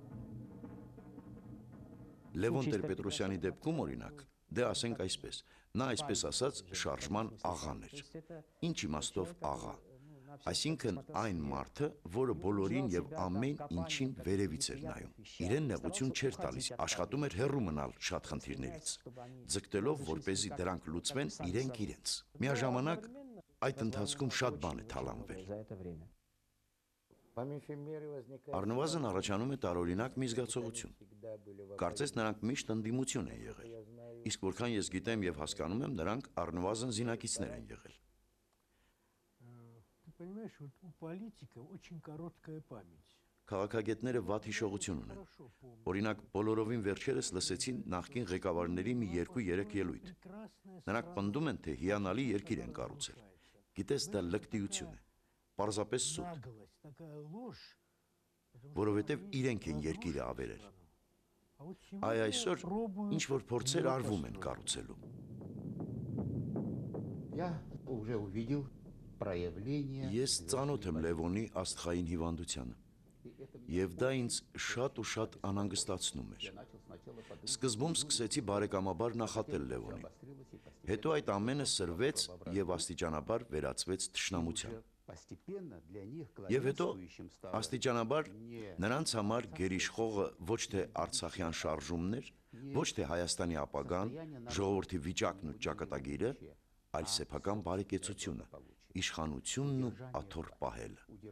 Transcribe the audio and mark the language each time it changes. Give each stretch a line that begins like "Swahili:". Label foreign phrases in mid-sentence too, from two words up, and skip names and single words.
Armenian: Լևոն Տեր-Պետրոսյանի դեպքում օրինակ, դե ասենք այսպես, նա այսպես ասած շարժման աղան էր։ Ինչ իմաստով աղա։ Այսինքն այն մարդը, որը բոլորին եւ ամեն ինչին վերևից էր նայում։ Իրեն նեղություն չէր տալիս, աշխատում էր հեռու մնալ շատ խնդիրներից, ձգտելով, որպեսզի դրանք լուծվեն իրենք իրենց։ Միաժամանակ այդ ընթացքում շատ բան է թալանվել։
Russian: За это время.
Armenian: Առնվազն առաջանում է տարօրինակ մի զգացողություն։ Կարծես նրանք միշտ ընդդիմություն են եղել։ Իսկ որքան ես գիտեմ եւ հասկանում եմ, նրանք առնվազն զինակիցներ են եղել։
Russian: Ты понимаешь, вот у политика очень короткая память.
Armenian: Քաղաքագետները վատ հիշողություն ունեն։ Օրինակ, բոլորովին վերջերս լսեցին նախկին ղեկավարների մի 2-3 ելույթ։ Նրանք պնդում են, թե հիանալի երկիր են կառուցել։ Գիտես, դա լկտիություն է, պարզապես սուտ,
Russian: Наглость, такая ложь.
Armenian: որովհետև իրենք են երկիրը ավերել։
Russian: А вот
Armenian: Այ
Russian: сегодня
Armenian: այսօր
Russian: пробуют
Armenian: ինչ որ փորձեր
Russian: его
Armenian: արվում են
Russian: построить.
Armenian: կառուցելու։
Russian: Я уже увидел проявление.
Armenian: Ես ծանոթ եմ Լևոնի աստղային հիվանդությանը, եւ դա ինձ շատ ու շատ անհանգստացնում էր։ Սկզբում սկսեցի բարեկամաբար նախատել Լևոնին։ Հետո այդ ամենը սրվեց եւ աստիճանաբար վերածվեց թշնամության։ Եվ հետո աստիճանաբար նրանց համար գերիշխողը ոչ թե արցախյան շարժումներ, ոչ թե Հայաստանի ապագան, ժողովրդի վիճակն ու ճակատագիրը, այլ սեփական բարեկեցությունը, իշխանությունն ու աթոռ պահելը։